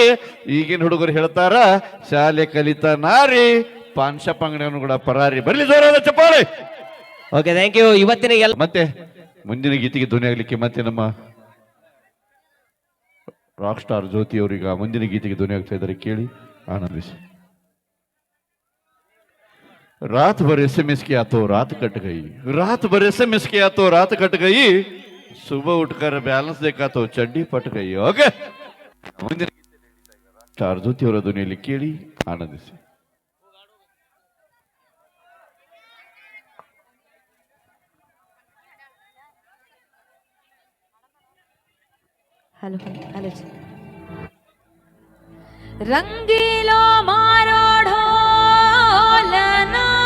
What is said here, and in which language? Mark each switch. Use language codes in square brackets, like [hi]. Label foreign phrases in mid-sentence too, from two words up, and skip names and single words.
[kn] ಈಗಿನ ಹುಡುಗರು ಹೇಳ್ತಾರ ಶಾಲೆ ಕಲಿತ ನಾರಿ ಪಾನ್ಶಾಪ್ ಅಂಗಡಿಯನ್ನು ಕೂಡ ಪರಾರಿ. ಬರ್ಲಿ ಜೋರಾದ ಚಪ್ಪಾಳೆ. [en] okay, thank you. ಇವತ್ತಿನ [kn] ಮತ್ತೆ ಮುಂದಿನ ಗೀತೆಗೆ ಧ್ವನಿ ಆಗ್ಲಿಕ್ಕೆ ಮತ್ತೆ ನಮ್ಮ [en] rock star [kn] ಜ್ಯೋತಿ ಅವರೀಗ ಮುಂದಿನ ಗೀತೆಗೆ ಧ್ವನಿ ಆಗ್ತಾ ಇದ್ದಾರೆ. ಕೇಳಿ ಆನಂದಿಸಿ. [hi] रात भर SMS किया तो रात कट गई, रात भर SMS किया तो रात कट गई, सुबह उठकर बैलेंस देखा तो चड्डी पट गई. ओके, [kn] ಮುಂದಿನ ಸ್ಟಾರ್ ಜ್ಯೋತಿ ಅವರ ಧ್ವನಿಯಲ್ಲಿ ಕೇಳಿ ಆನಂದಿಸಿ. [hi] हेलो हेलो रंगीलो मारो ढोलना,